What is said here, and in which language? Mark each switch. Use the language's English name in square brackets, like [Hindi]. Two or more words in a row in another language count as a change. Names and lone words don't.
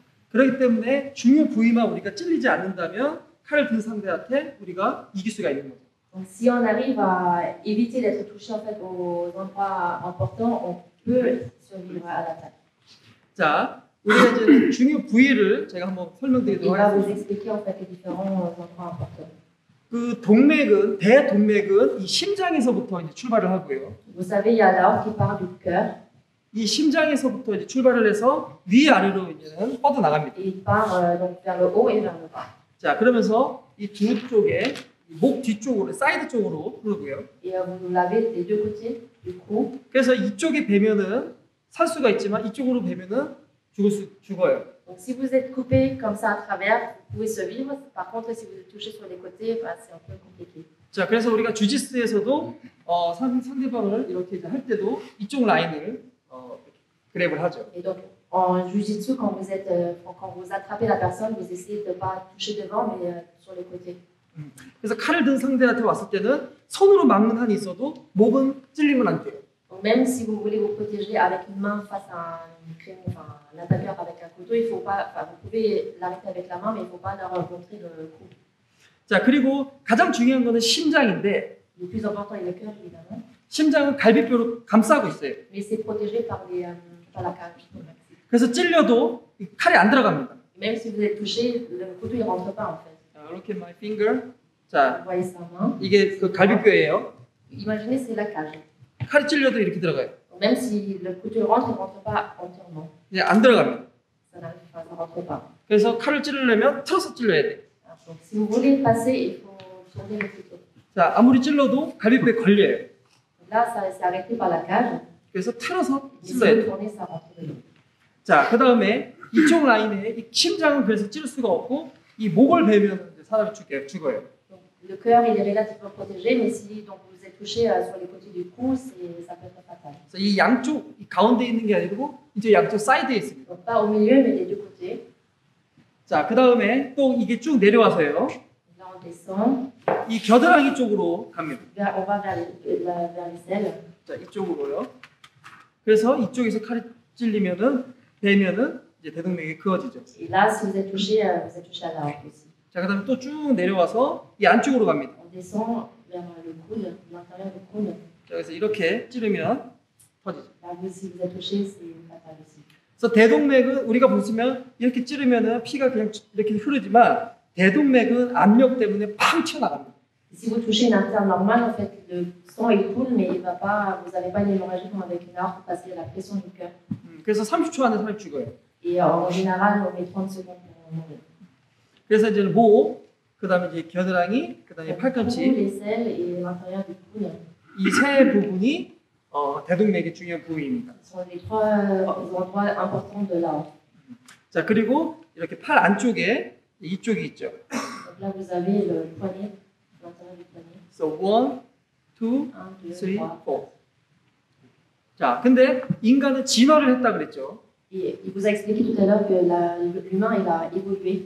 [Korean] 그렇기 때문에 중요 부위만 우리가 찔리지 않는다면 칼을 든 상대한테 우리가 이길 수가 있는 거죠. [French] Donc si on arrive à éviter d'être touché en fait aux endroits importants, on peut survivre à l'attaque. [Korean] 자, 우리가 이제 중요 부위를 제가 한번 [French] Il [Korean] 설명드리도록 [French] va vous [Korean] 하겠습니다. [French] expliquer en fait les différents endroits importants. [Korean] 그 동맥은 대동맥은 이 심장에서부터 이제 출발을 하고요. [French] Vous savez, il y a l'aorte qui part du cœur [Korean] 이 심장에서부터 이제 출발을 해서 위아래로 이제는 뻗어 나갑니다. [French] et il part donc vers le haut et vers le bas. [Korean] 자, 그러면서 이 두 쪽에 목 뒤쪽으로 사이드 쪽으로 흐르고요. [French] Et vous l'avez des deux côtés du cou. [Korean] 그래서 이쪽에 베면은 살 수가 있지만 이쪽으로 베면은 죽어요. [French] Donc si vous êtes coupé comme ça à travers, vous pouvez survivre. Par contre, si vous êtes touché sur les côtés, bah, c'est un peu compliqué. [Korean] 자, 그래서 우리가 주짓수에서도 상대방을 이렇게 이제 할 때도 이쪽 라인을 그랩을 하죠. [French] Et donc en jiu-jitsu, quand vous attrapez la personne, vous essayez de ne pas toucher devant, mais sur les côtés. [Korean] 그래서 칼을 든 상대한테 왔을 때는 손으로 막는 한이 있어도 목은 찔리면 안 돼요. [French] Donc même si vous voulez vous protéger avec une main face à un attaqueur avec un couteau, il faut pas, vous pouvez l'arrêter avec la main, mais il ne faut pas leur montrer le coup. [Korean] 자, 그리고 가장 중요한 거는 심장인데 [French] Le plus important est le cœur, évidemment, [Korean] 심장은 갈비뼈로 감싸고 있어요. [French] mais c'est protégé par la cage. [Korean] 그래서 찔려도 이 칼이 안 들어갑니다. [French] Même si vous êtes touché, le couteau ne rentre pas en fait. [Korean] 자, 이렇게 [English] my finger. [French] Vous [Korean] 자, [French] voyez sa main. [Korean] 이게 그 갈비뼈예요. [French] Imaginez, c'est la cage. [Korean] 칼이 찔려도 이렇게 들어가요. [French] Donc, même si le couteau rentre, il ne rentre pas entièrement. [Korean] 이제 안 들어갑니다. [French] Ça ne rentre pas. [Korean] 그래서 칼을 찌르려면 틀어서 찔러야 돼요. [French] Donc si vous voulez passer, il faut tourner le couteau. [Korean] 자, 아무리 찔러도 갈비뼈에 걸려요. [French] Donc là, c'est arrêté par la cage. [Korean] 그래서 틀어서 [French] Si [Korean] 찔러야 [French] vous [Korean] 돼요. [French] tournez, ça rentre dedans. [Korean] 자, 그 다음에 이쪽 라인에 이 심장은 그래서 찌를 수가 없고 이 목을 베면 사람이 죽어요. [French] Donc, le cœur, il est relativement protégé, mais si donc, vous êtes touché sur les côtés du cou, ça peut être fatal. [Korean] 그래서 이 양쪽 이 가운데 있는 게 아니고 이제 양쪽 사이드에 있습니다. [French] Donc pas au milieu, mais des deux côtés. [Korean] 자, 그 다음에 또 이게 쭉 내려와서요. [French] Là, on descend. [Korean] 이 겨드랑이 쪽으로 갑니다. [French] On va vers les selles. [Korean] 자, 이쪽으로요. 그래서 이쪽에서 칼이 찔리면은 베면은 이제 대동맥이 그어지죠. [French] Et là, si vous êtes touché à l'aorte aussi. [Korean] 자, 그다음에 또 쭉 내려와서 이 안쪽으로 갑니다. [French] On descend vers le coude, l'intérieur du coude. [Korean] 자, 그래서 이렇게 찌르면 터지죠. [French] Là, si vous êtes touché, c'est fatal aussi. [Korean] 그래서 대동맥은 우리가 보시면 이렇게 찌르면은 피가 그냥 이렇게 흐르지만 대동맥은 압력 때문에 팡 튀어나갑니다. [French] Si vous touchez une artère normale, en fait, le sang il coule, mais il va pas, vous n'avez pas une hémorragie comme avec une aorte parce qu'il y a la pression du cœur. [Korean] 그래서 30초 안에 사람이 죽어요. [French] Et en général, on met 30 secondes pour mourir. [Korean] 그래서 이제 목, 그다음에 이제 겨드랑이, 그다음에 팔꿈치 [French] Les selles et l'intérieur du coude [Korean] 이 세 부분이 대동맥의 중요한 부위입니다. [French] sont les trois endroits importants de l'aorte. [Korean] 자, 그리고 이렇게 팔 안쪽에 이쪽이 있죠. [French] Donc là, vous avez le poignet, l'intérieur du poignet. [English] So 1, 2, 1, 2, 3, 3. 4. [Korean] 자, 근데 인간은 진화를 했다 그랬죠. [French] Et il vous a expliqué tout à l'heure que l'humain, il a évolué.